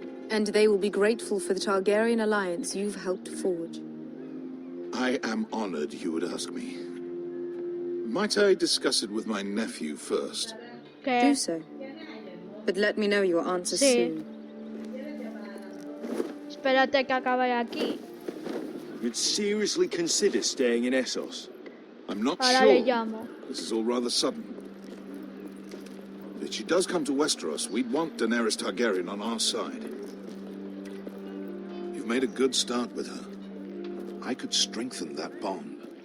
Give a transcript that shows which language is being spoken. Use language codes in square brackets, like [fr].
[en] And they will be grateful for the Targaryen alliance you've helped forge. I am honored you would ask me. Might I discuss it with my nephew first? Do so. But let me know your answer soon. [es] Espérate que acabe aquí. [en] You'd seriously consider staying in Essos? I'm not [es] Ahora le [en] sure. [es] llamo. [en] This is all rather sudden. If she does come to Westeros, we'd want Daenerys Targaryen on our side. You've made a good start with her. I could strengthen that bond.